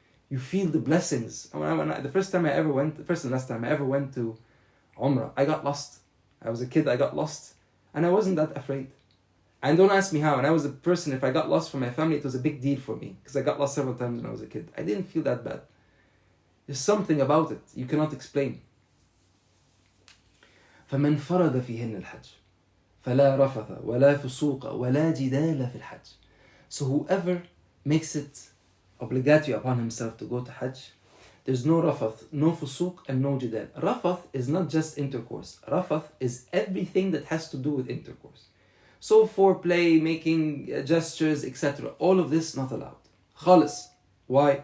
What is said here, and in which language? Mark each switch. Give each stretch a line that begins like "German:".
English: You feel the blessings. The first and last time I ever went to Umrah, I got lost. I was a kid, I got lost. And I wasn't that afraid. And don't ask me how. And I was a person, if I got lost from my family, it was a big deal for me. Because I got lost several times when I was a kid. I didn't feel that bad. There's something about it you cannot explain.
Arabic: فمن فرض فيهن الحج فلا رفث ولا فسوق ولا جدال في الحج.
English: So whoever makes it obligatory upon himself to go to Hajj, there's no rafath, no fusuq, and no jidal. Rafath is not just intercourse. Rafath is everything that has to do with intercourse. So foreplay, making gestures, etc. All of this not allowed. Khalis. Why?